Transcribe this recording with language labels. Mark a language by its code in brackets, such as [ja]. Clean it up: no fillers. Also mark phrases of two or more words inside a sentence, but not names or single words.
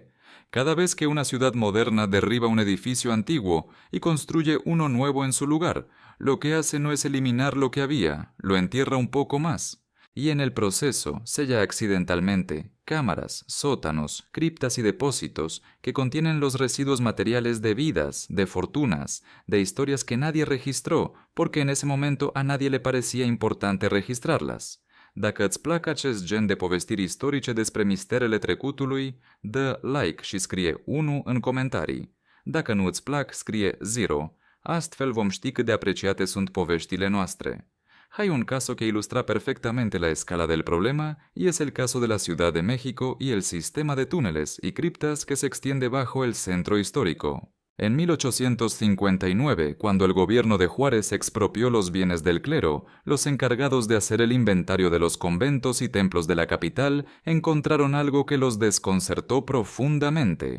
[es] Cada vez que una ciudad moderna derriba un edificio antiguo y construye uno nuevo en su lugar, lo que hace no es eliminar lo que había, lo entierra un poco más. Y en el proceso sella accidentalmente cámaras, sótanos, criptas y depósitos que contienen los residuos materiales de vidas, de fortunas, de historias que nadie registró porque en ese momento a nadie le parecía importante registrarlas. [ro] Dacă îți plac acest gen de povestiri istorice despre misterele trecutului, dă like și scrie 1 în comentarii. Dacă nu îți plac, scrie 0. Astfel vom ști cât de apreciate sunt poveștile noastre. [es] Hay un caso que ilustra perfectamente la escala del problema y es el caso de la Ciudad de México y el sistema de túneles y criptas que se extiende bajo el centro histórico. En 1859, cuando el gobierno de Juárez expropió los bienes del clero, los encargados de hacer el inventario de los conventos y templos de la capital encontraron algo que los desconcertó profundamente.